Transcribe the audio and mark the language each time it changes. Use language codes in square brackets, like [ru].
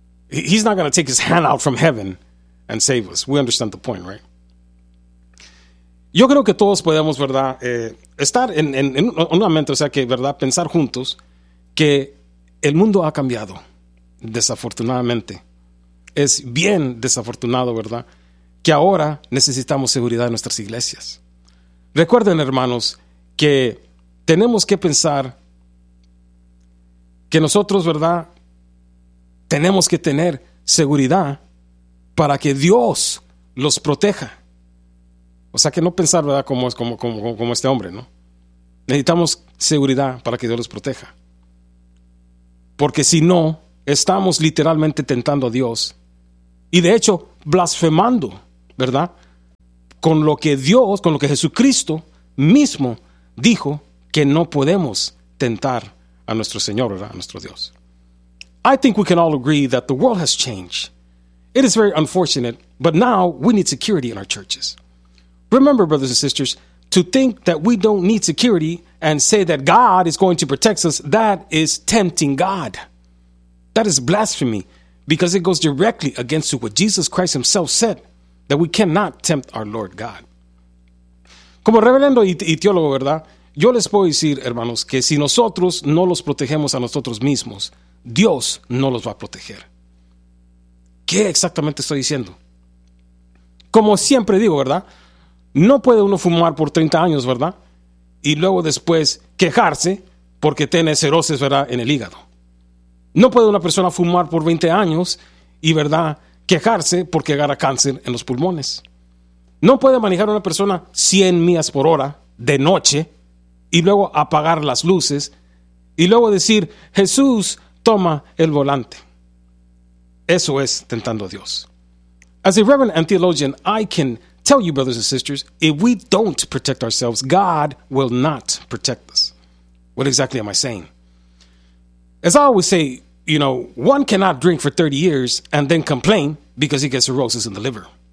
[en] He's not going to take his hand out from heaven and save us. We understand the point, right? [es] Yo creo que todos podemos, ¿verdad? Estar en una mente, o sea, que, ¿verdad? Pensar juntos que el mundo ha cambiado, desafortunadamente. Es bien desafortunado, ¿verdad? Que ahora necesitamos seguridad en nuestras iglesias. Recuerden, hermanos, que tenemos que pensar que nosotros, ¿verdad? Tenemos que tener seguridad para que Dios los proteja. O sea, que no pensar, ¿verdad? Como este hombre, ¿no? Necesitamos seguridad para que Dios los proteja. Porque si no, estamos literalmente tentando a Dios. Y de hecho, blasfemando, ¿verdad? Con lo que Dios, con lo que Jesucristo mismo dijo, que no podemos tentar a nuestro Señor, ¿verdad? A nuestro Dios. [en] I think we can all agree that the world has changed. It is very unfortunate, but now we need security in our churches. Remember, brothers and sisters, to think that we don't need security and say that God is going to protect us, that is tempting God. That is blasphemy, because it goes directly against what Jesus Christ himself said, that we cannot tempt our Lord God. [es] Como reverendo y teólogo, ¿verdad? Yo les puedo decir, hermanos, que si nosotros no los protegemos a nosotros mismos, Dios no los va a proteger. ¿Qué exactamente estoy diciendo? Como siempre digo, ¿verdad? No puede uno fumar por 30 años, ¿verdad? Y luego después quejarse porque tiene cirrosis, ¿verdad?, en el hígado. No puede una persona fumar por 20 años y, ¿verdad?, quejarse porque agarra cáncer en los pulmones. No puede manejar una persona 100 millas por hora de noche y luego apagar las luces y luego decir, Jesús, toma el volante. Eso es tentando a Dios. [en] As a reverend and theologian, I can tell you, brothers and sisters, if we don't protect ourselves, God will not protect us. What exactly am I saying? As I always say, you know, one cannot drink for 30 years and then complain because he gets cirrhosis in the liver.